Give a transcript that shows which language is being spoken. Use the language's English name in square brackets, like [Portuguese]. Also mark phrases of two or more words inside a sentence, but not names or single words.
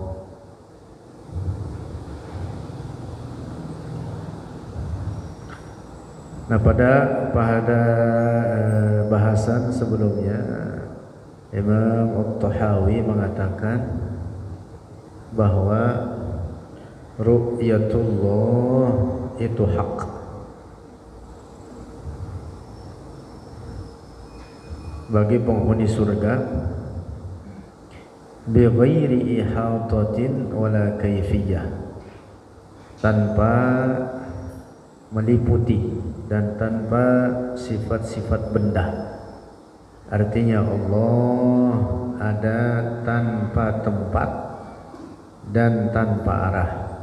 [Indonesian] Nah, pada bahasan sebelumnya Imam Tahawi mengatakan bahwa ru'yatullah itu hak. Bagi penghuni surga, [Arabic] بغير إحاطة ولا كيفية, [Indonesian] tanpa meliputi dan tanpa sifat-sifat benda. Artinya Allah ada tanpa tempat dan tanpa arah.